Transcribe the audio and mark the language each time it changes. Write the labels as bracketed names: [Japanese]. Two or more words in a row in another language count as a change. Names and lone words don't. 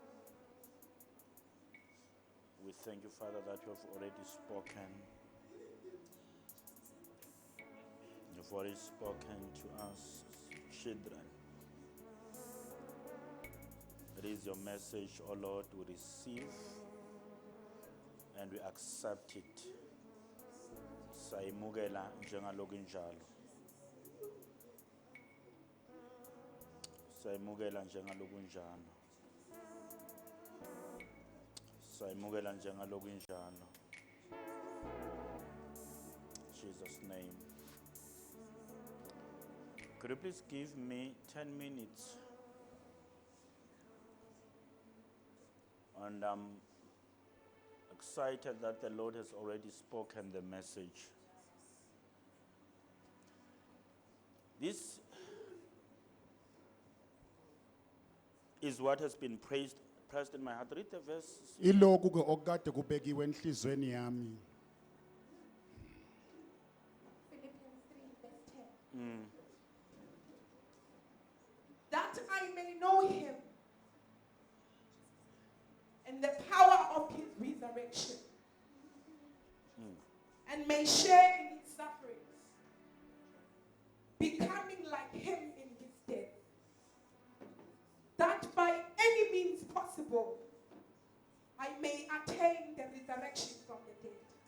[English] We thank you, Father, that you have already spoken. You've already spoken to us, children. It is your message, O Lord, we receive and we accept it. [Swati] Sayimukela njengaloku injalo. Sayimukela njengaloku injalo. Sayimukela njengaloku injalo. [English] Jesus' name. Could you please give me 10 minutes? And I'm excited that the Lord has already spoken the message. This is what has been pressed in my heart. Read the verse. [Swati] Iloku ke okade kubekiwe enhlizweni yami. [English] Philippians 3, verse 10. That I may know him and the power of his resurrection, and may share in his sufferings, becoming like him in his death, that by any means possible I may attain the resurrection from the dead.